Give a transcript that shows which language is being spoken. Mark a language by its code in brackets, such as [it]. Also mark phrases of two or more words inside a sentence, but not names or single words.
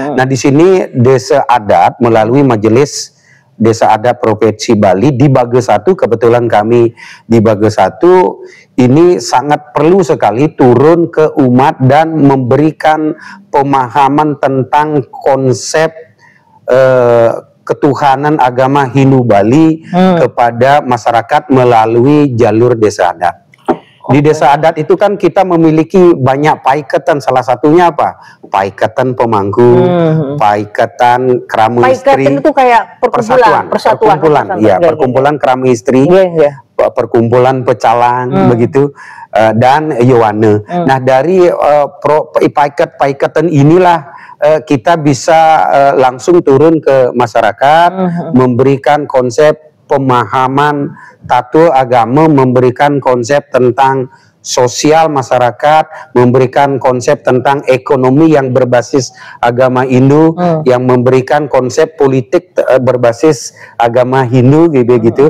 [id] di sini desa adat melalui Majelis Desa Adat Provinsi Bali di Bages 1, kebetulan kami di Bages 1 ini sangat perlu sekali turun ke umat dan memberikan pemahaman tentang konsep ketuhanan agama Hindu Bali kepada masyarakat melalui jalur desa adat. Di desa adat itu kan kita memiliki banyak paiketan, salah satunya apa? Paiketan pemangku, paiketan keramu istri. Paiketan itu kayak perkumpulan, ya, perkumpulan keramu istri, perkumpulan pecalang, begitu, dan Yowane. Nah, dari paiketan inilah kita bisa langsung turun ke masyarakat, memberikan konsep pemahaman tato agama, memberikan konsep tentang sosial masyarakat, memberikan konsep tentang ekonomi yang berbasis agama Hindu, yang memberikan konsep politik berbasis agama Hindu, gitu.